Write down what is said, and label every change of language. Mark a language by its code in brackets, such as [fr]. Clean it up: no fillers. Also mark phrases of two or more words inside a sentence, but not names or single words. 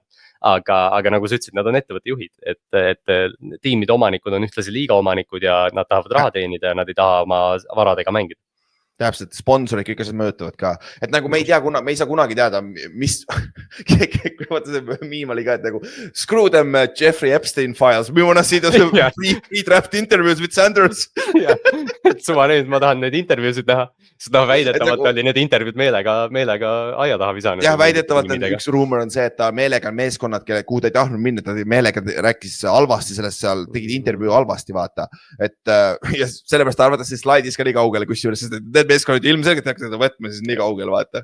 [et] Aga nagu sa ütlesid, nad on ettevõtte juhid, et tiimide omanikud on ühtlasi liiga omanikud ja nad tahavad raha teenida ja nad ei taha oma varadega mängida. täpselt, sponsorid kõik asjad mõjutavad ka, et nagu me ei tea, me ei saa kunagi teada, mis vaata see miim oli ka, et nagu [en] screw them Jeffrey Epstein files, we wanna see those pre-draft interviews with Sanders. [et] Et suva nüüd, ma tahan neid intervjuusid näha, seda väidetavalt oli need intervjuud meelega aia taha visanud. Jah, väidetavalt üks ruumor on see, et ta meelega meeskonnad, kuhu ta ei tahtnud minna, ta meelega rääkis halvasti sellest seal, tegid intervjuu halvasti, vaata. Et ja sellepärast arvates see slaidis ka nii kaugele, kusjuures, sest need meeskonnad ilmselgelt hakkas seda võtma siis nii kaugel, vaata.